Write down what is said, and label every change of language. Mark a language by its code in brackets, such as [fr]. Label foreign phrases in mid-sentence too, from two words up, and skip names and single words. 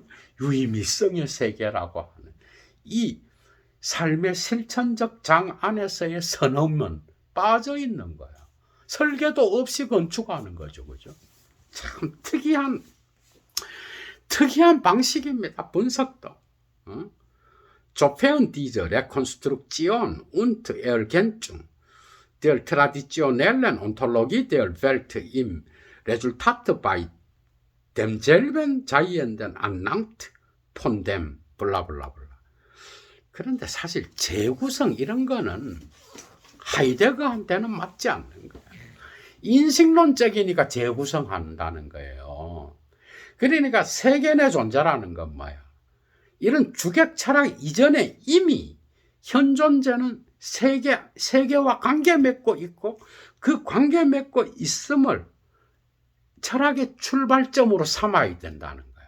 [ko] 유의미성의 세계라고 하는 이 삶의 실천적 장 안에서의 선언은 빠져 있는 거야. 설계도 없이 건축하는 거죠. 그죠? 참 특이한 방식입니다. 분석도. [de] Sofern diese Rekonstruktion und Ergänzung der traditionellen Ontologie der Welt im Resultat bei demselben Seienden anlangt von dem 블라블라블라. [ko] 그런데 사실 재구성 이런 거는 하이데거한테는 맞지 않는 거예요. 인식론적이니까 재구성한다는 거예요. 그러니까 세계의 존재라는 건 뭐야? 이런 주객 철학 이전에 이미 현 존재는 세계와 관계 맺고 있고 그 관계 맺고 있음을 철학의 출발점으로 삼아야 된다는 거예요.